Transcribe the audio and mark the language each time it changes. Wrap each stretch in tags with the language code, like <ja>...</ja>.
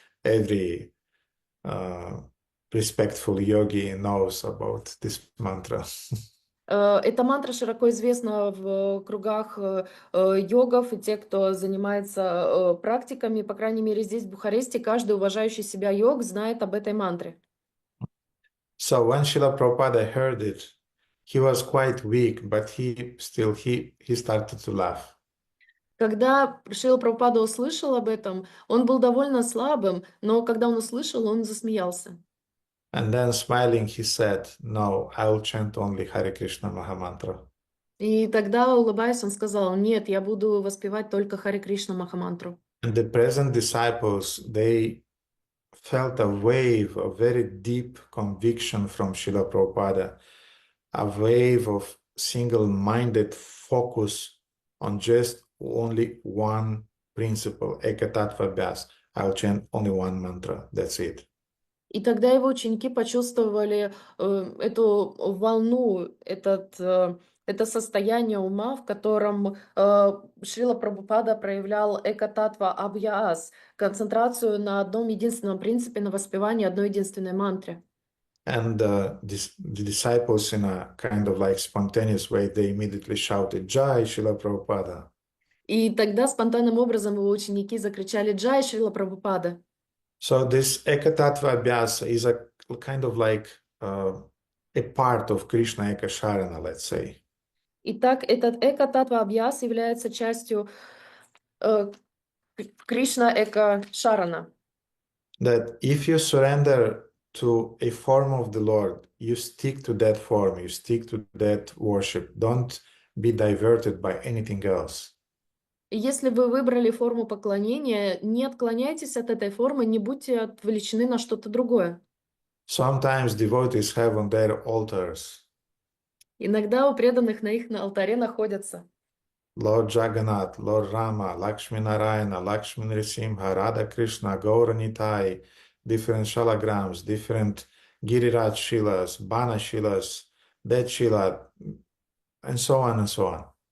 <en>Every respectful yogi knows about this mantra.</en> <ru>Эта мантра широко известна в кругах йогов и тех, кто занимается практиками. По крайней мере, здесь, в Бухаресте, каждый уважающий себя йог знает об этой мантре.</ru> <en>So when Srila Prabhupada heard it, he was quite weak, but he started to laugh.</en> <ru>Когда Шрила Прабхупада услышал об этом, он был довольно слабым, но когда он услышал, он засмеялся.</ru> <en>And then smiling, he said, "No, I'll chant only Hare Krishna Mahamantra."</en> <ru>И тогда, улыбаясь, он сказал: нет, я буду воспевать только Харе Кришна Махамантру.</ru> <en>And the present disciples, they felt a wave of very deep conviction from Srila Prabhupada, a wave of single-minded focus on just only one principle, Ekatattva Abhyas. I'll chant only one mantra, that's it.</en> <ru>И тогда его ученики почувствовали эту волну, это состояние ума, в котором Шрила Прабхупада проявлял экататва абьяас, концентрацию на одном единственном принципе, на воспевании одной единственной мантры.</ru> <en>And the disciples, in a kind of like spontaneous way, they immediately shouted, Jai Srila Prabhupada.</en> <ru>И тогда спонтанным образом его ученики закричали: «Джай, Шрила Прабхупада!»</ru> <en>So this Ekatattva Abhyasa is a kind of like a part of Krishna Ekasharana, let's say.</en> <ru>Итак, этот эко-татва абьяс является частью Кришна Эка Шарана.</ru> <en>That if you surrender to a form of the Lord, you stick to that form, you stick to that worship. Don't be diverted by anything else.</en> <ru>И если вы выбрали форму поклонения, не отклоняйтесь от этой формы, не будьте отвлечены на что-то другое.</ru> <en>Sometimes devotees have on their altars</en> <ru>Иногда у преданных на алтаре находятся</ru> <en>Lord Jagannath, Lord Rama, Lakshmi Narayana, Lakshmi Nrsimha, Radha Krishna, Gaura Nitai, different shalagrams, different Giriraj Shilas, Bana Shilas, Det Shila, and so on and so on.</en>